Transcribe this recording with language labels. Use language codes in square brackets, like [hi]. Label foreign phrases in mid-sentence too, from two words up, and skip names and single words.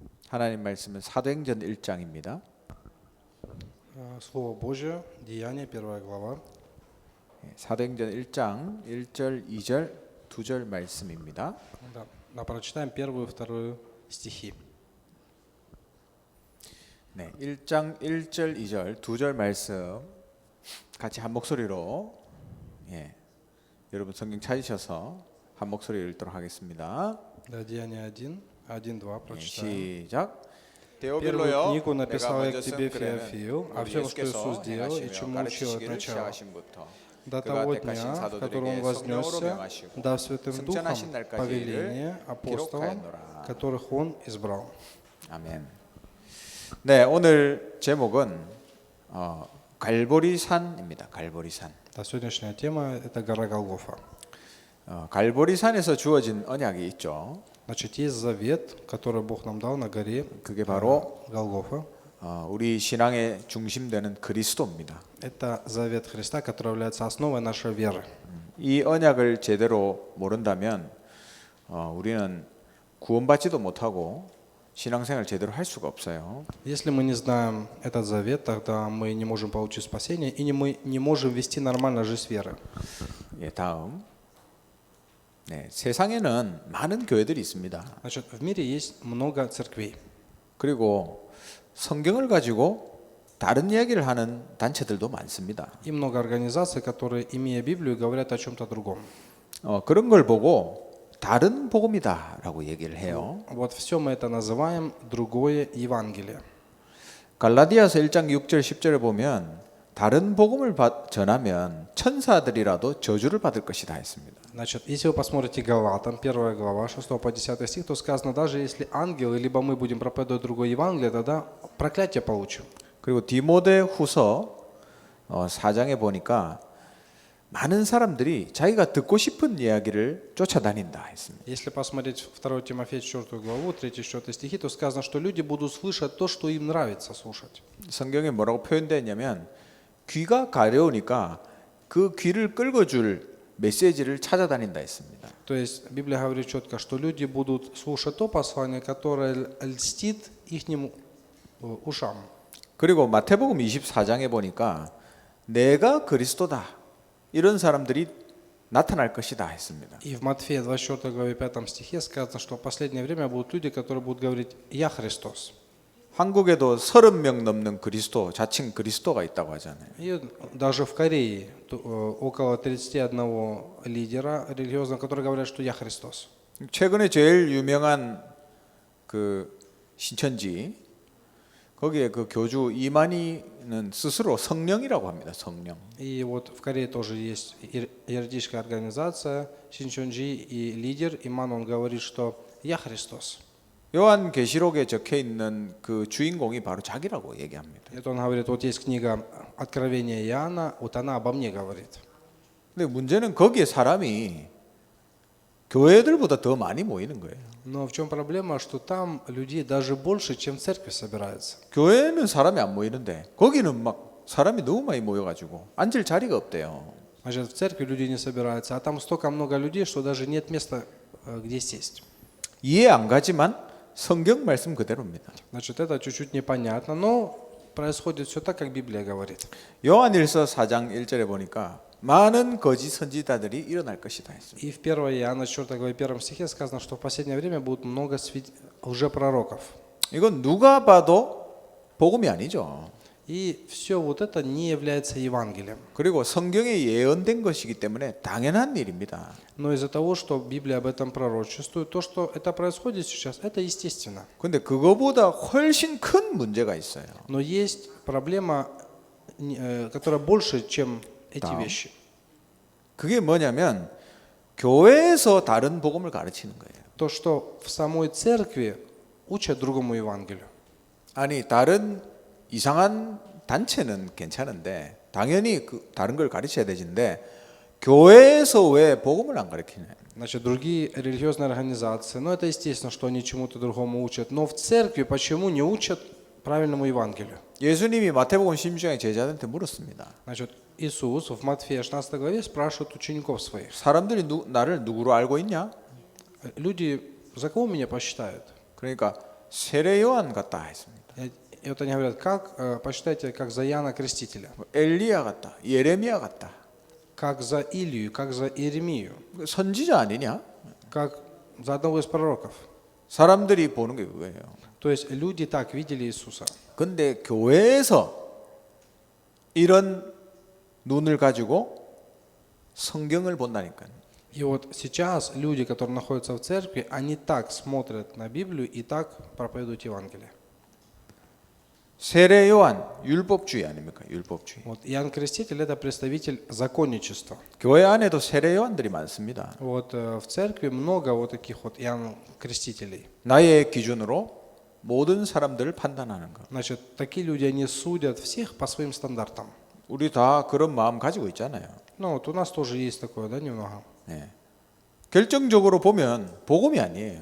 [ko] 하나님 말씀은 사도행전 1장입니다. [ru] Слово Божье, Деяния, 1 глава. [ko] 사도행전 1장 1절, 2절, 2절 말씀입니다. [ru] Да, прочитаем 1 и 2 стихи. [ko] 네, 1장 1절, 2절, 2절 말씀 같이 한 목소리로 여러분 성경 찾으셔서 한 목소리로 읽도록 하겠습니다. [ru] Да, Деяния 1, 2 прочитаем. [ko] 시작. [ru] Первую [ko] 데오빌로요, [ru] книгу [ko] 내가 [ru] написал я [ko] 먼저 [ru] к [ko] 쓴 [ru] тебе, [ko] 글에는 [ru] Феофил, а [ko] 우리 [ru] все, что [ko] 예수께서 [ru] Иисус сделал и [ko] 행하시며 [ru] чему учил от [ko] 가르치시기를 [ru] начала, [ko] 시작하신부터 [ru] до [ko] 그가 [ru] того [ko] 택하신 [ru] дня, в [ko] 사도들에게 [ru] котором он [ko] 성령으로 [ru] вознесся, [ko] 명하시고 [ru] дав Святым Духом [ko] 승천하신 날까지 [ru] повеление апостолам, [ko] 기록하였노라. [ru] которых он избрал. [ko] 아멘. 네, 오늘 제목은 갈보리산입니다. 갈보리산. [ru] Да, сегодняшняя тема – это гора Голгофа. [ko] 갈보리산에서 주어진 언약이 있죠. [ru] Значит, есть завет, который Бог нам дал на горе [ko] 그게 바로 [ru] Голгофа. [ko] 우리 신앙의 중심되는 그리스도입니다. [ru] Это завет Христа, который является основой нашей веры. [ko] 이 언약을 제대로 모른다면 우리는 구원받지도 못하고 신앙생활 제대로 할 수가 없어요. [ru] Если мы не знаем этот завет, тогда мы не можем получить спасение и мы не можем вести нормально жизнь веры. [ko] 다음. 네, 세상에는 많은 교회들이 있습니다. [ru] Значит, в мире есть много церквей. [ko] 그리고 성경을 가지고 다른 이야기를 하는 단체들도 많습니다. [ru] И много организаций, которые, имея Библию, говорят о чем-то другом. [ko] 그런 걸 보고 다른 복음이다라고 얘기를 해요. [ru] Вот все мы это называем другое Евангелие. [ko] 갈라디아서 1장 6절 10절에 보면 다른 복음을 전하면 천사들이라도 저주를 받을 것이다 했습니다. [ru] Значит, если вы посмотрите Галатам, 1 глава, 6 по 10 стих, то сказано, даже если ангелы, либо мы будем проповедовать другое Евангелие, тогда проклятие получим. [ko] 그리고 디모데후서 4장에 보니까 많은 사람들이 자기가 듣고 싶은 이야기를 쫓아다닌다 했습니다. [ru] Если посмотреть 2 Тимофея 4 главу, 3-4 стихи, то сказано, что люди будут слышать то, что им нравится слушать. [ko] 성경에 뭐라고 표현되었냐면 귀가 가려우니까 그 귀를 끌어줄 메시지를 찾아다닌다 했습니다. [ru] То есть Библия говорит четко, что люди будут слушать то послание, которое льстит ихним ушам. [ko] 그리고 마태복음 24장에 보니까 내가 그리스도다 이런 사람들이 나타날 것이다 했습니다. [ru] И в Матфея 24 главе 5 стихе сказано, что в последнее время будут люди, которые будут говорить «Я Христос». [ko] 한국에도 30명 넘는 그리스도, 자칭 그리스도가 있다고 하잖아요. [ru] И даже в Корее около 31 лидера религиозного, которые говорят, что «Я Христос». [ko] 최근에 제일 유명한 그 신천지 거기에 그 교주 이만희는 스스로 성령이라고 합니다. 성령. [ru] И вот в Корее тоже есть юридическая организация Шинчонджи, и лидер Иман, он говорит, что «Я Христос». [ko] 요한계시록에 적혀 있는 그 주인공이 바로 자기라고 얘기합니다. [ru] Это он говорит, вот есть книга Откровения Иоанна, вот она обо мне говорит. [ko] 근데 문제는 거기에 사람이 교회들보다 더 많이 모이는 거예요. [ru] Но в чем проблема, что там людей даже больше, чем в церкви собирается. [ko] 교회는 사람이 안 모이는데 거기는 막 사람이 너무 많이 모여가지고 앉을 자리가 없대요. [ru] Значит, в церкви люди не собираются, а там столько много людей, что даже нет места, где сесть. [ko] 이해 안 가지만 성경 말씀 그대로입니다. [ru] Значит, это чуть-чуть непонятно, но происходит все так, как Библия говорит. [ko] 요한일서 4장 1절에 보니까 많은 거짓 선지자들이 일어날 것이다 했습니다. [ru] И в 1 Иоанна 4 главе 1 стихе сказано, что в последнее время будет много лжепророков. [ko] 이건 누가 봐도 복음이 아니죠. [ru] И все вот это не является Евангелием. [ko] 그리고 성경에 예언된 것이기 때문에 당연한 일입니다. [ru] Но из-за того, что Библия об этом пророчествует, то, что это происходит сейчас, это естественно. [ko] 근데 그거보다 훨씬 큰 문제가 있어요. [ru] Но есть проблема, которая больше, чем эти Да. вещи. [ko] 그게 뭐냐면 교회에서 다른 복음을 가르치는 거예요. [ru] То, что в самой церкви учат другому Евангелию. [ko] 아니 다른 이상한 단체는 괜찮은데 당연히 그 다른 걸 가르쳐야 되는데 교회에서 왜 복음을 안 가르치냐? [ru] Значит, другие религиозные организации, ну это естественно, что они чему-то другому учат, но в церкви почему не учат правильному Евангелию? [ko] 예수님이 마태복음 16장에 제자들한테 물었습니다. [ru] Значит, Иисус в Матфея 16 главе спрашивает учеников своих. [ko] 사람들이 나를 누구로 알고 있냐? [ru] Люди, за кого меня посчитают? [ko] 그러니까 세례 요한 같다 했습니다. [ru] И вот они говорят, как, почитайте, как за Иоанна Крестителя, [ko] 엘리야 같다. 예레미야 같다. [ru] как за Илию, как за Иеремию, [ko] 선지자 아니냐? [ru] как за одного из пророков. [ko] 사람들이 보는 게 그거예요. [ru] То есть люди так видели Иисуса. [ko] 근데 교회에서 이런 눈을 가지고 성경을 본다니까요. [ru] И вот сейчас люди, которые находятся в церкви, они так смотрят на Библию и так проповедуют Евангелие. [ko] 세례 요한 율법주의 아닙니까? 율법주의. [ru] Вот Иоанн Креститель – это представитель законничества. [ko] 교회 안에도 세례 요한들이 많습니다. [ru] Вот в церкви много вот таких вот Иоанн Крестителей. [ko] 나의 기준으로 모든 사람들을 판단하는 것. [ru] Значит, такие люди, они судят всех по своим стандартам. [ko] 우리 다 그런 마음 가지고 있잖아요. [ru] Ну вот у нас тоже есть такое, да, немного. [ko] 예. 결정적으로 보면 복음이 아니에요.